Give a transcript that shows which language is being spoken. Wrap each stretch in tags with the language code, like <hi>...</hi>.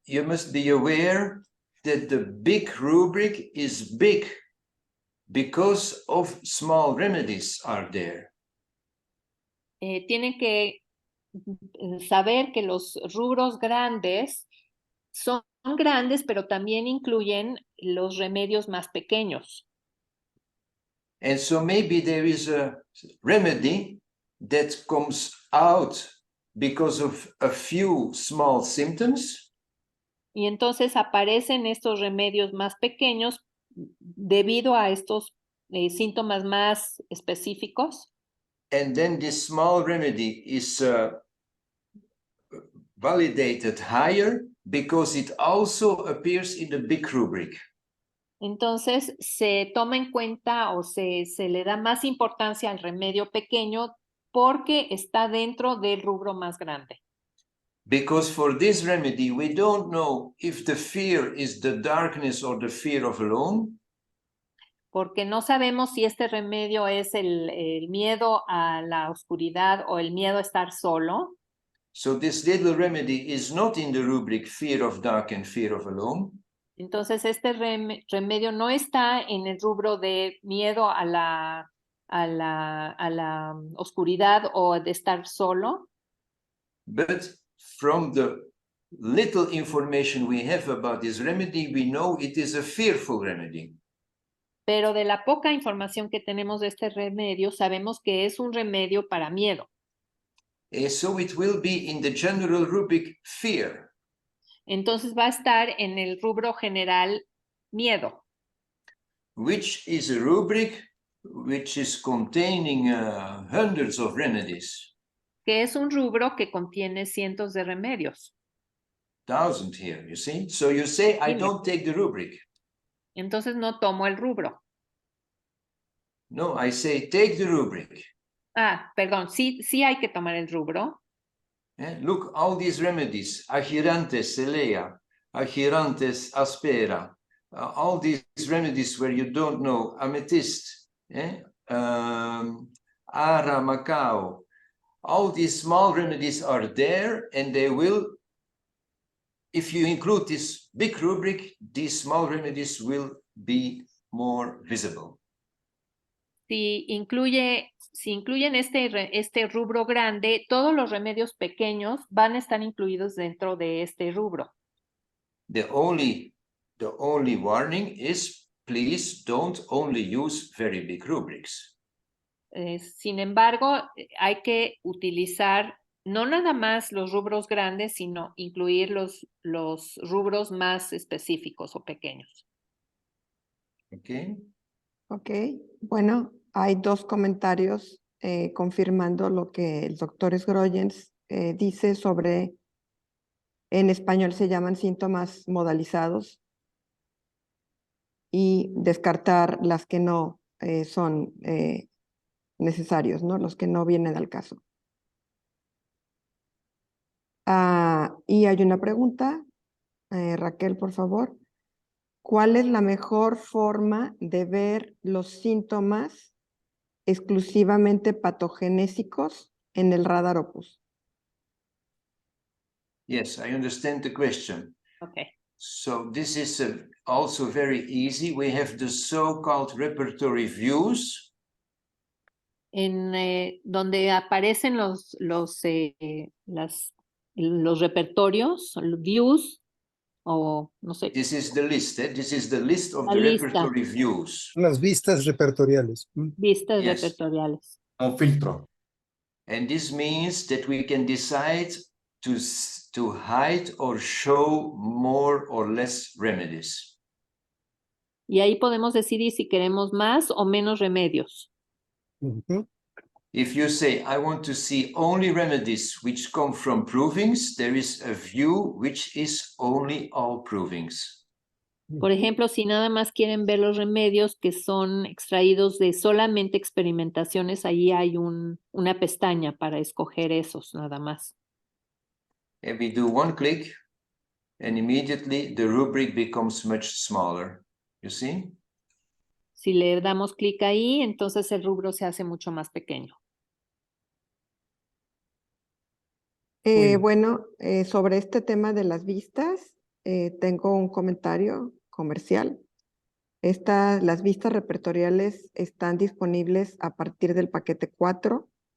<en>you must be aware that the big rubric is big because of small remedies are there.</en> <es>Tienen que saber que los rubros grandes son grandes, pero también incluyen los remedios más pequeños.</es> <en>And so maybe there is a remedy that comes out because of a few small symptoms.</en> <es>Y entonces aparecen estos remedios más pequeños debido a estos síntomas más específicos.</es> <en>And then this small remedy is validated higher because it also appears in the big rubric.</en> <es>Entonces se toma en cuenta o se le da más importancia al remedio pequeño porque está dentro del rubro más grande.</es> <en>Because for this remedy, we don't know if the fear is the darkness or the fear of alone.</en> <es>Porque no sabemos si este remedio es el miedo a la oscuridad o el miedo a estar solo.</es> <en>So this little remedy is not in the rubric fear of dark and fear of alone.</en> <es>Entonces este remedio no está en el rubro de miedo a la oscuridad o de estar solo.</es> <en>But from the little information we have about this remedy, we know it is a fearful remedy.</en> <es>Pero de la poca información que tenemos de este remedio, sabemos que es un remedio para miedo.</es> <en>So it will be in the general rubric fear.</en> <es>Entonces va a estar en el rubro general miedo.</es> <en>Which is a rubric which is containing hundreds of remedies.</en> <es>Que es un rubro que contiene cientos de remedios.</es> <en>1,000 here, you see? So you say, I don't take the rubric.</en> <es>Entonces no tomo el rubro.</es> <en>No, I say, take the rubric.</en> <es>Perdón, sí hay que tomar el rubro.</es> <en>Look, all these remedies, Agirantes celea, Agirantes aspera, all these remedies where you don't know, amethyst, ara macao, all these small remedies are there, and they will, if you include this big rubric, these small remedies will be more visible.</en> <es>Si incluyen este rubro grande, todos los remedios pequeños van a estar incluidos dentro de este rubro.</es> <en>The only warning is, please don't only use very big rubrics.</en> <es>Sin embargo, hay que utilizar no nada más los rubros grandes, sino incluir los rubros más específicos o pequeños.</es> <en>Okay.</en> <es>Ok, bueno, hay dos comentarios confirmando lo que el doctor Sgroyens dice sobre, en español se llaman síntomas modalizados, y descartar las que no son necesarios, ¿no? Los que no vienen al caso. Y hay una pregunta, Raquel, por favor. ¿Cuál es la mejor forma de ver los síntomas exclusivamente patogenésicos en el radar Opus?</es> <en>Yes, I understand the question. Okay. So this is also very easy. We have the so-called repertory views.</en> <es>En donde aparecen los repertorios, views, o no sé.</es> <en>This is the list. This is the list of</en> <es>La</es> <en>the</en> <es>lista.</es> <en>repertory views.</en> <es>Las vistas repertoriales. Vistas</es> <en>Yes.</en> <es>repertoriales. Un filtro.</es> <en>And this means that we can decide to hide or show more or less remedies.</en> <es>Y ahí podemos decidir si queremos más o menos remedios. Ujú.</es> <en>If you say, I want to see only remedies which come from provings, there is a view which is only all provings.</en> <es>Por ejemplo, si nada más quieren ver los remedios que son extraídos de solamente experimentaciones, ahí hay una pestaña para escoger esos nada más.</es> <en>And we do one click, and immediately the rubric becomes much smaller. You see?</en> <es>Si le damos clic ahí, entonces el rubro se hace mucho más pequeño. Bueno, sobre este tema de las vistas, tengo un comentario comercial. Las vistas repertoriales están disponibles a partir del paquete 4.</es>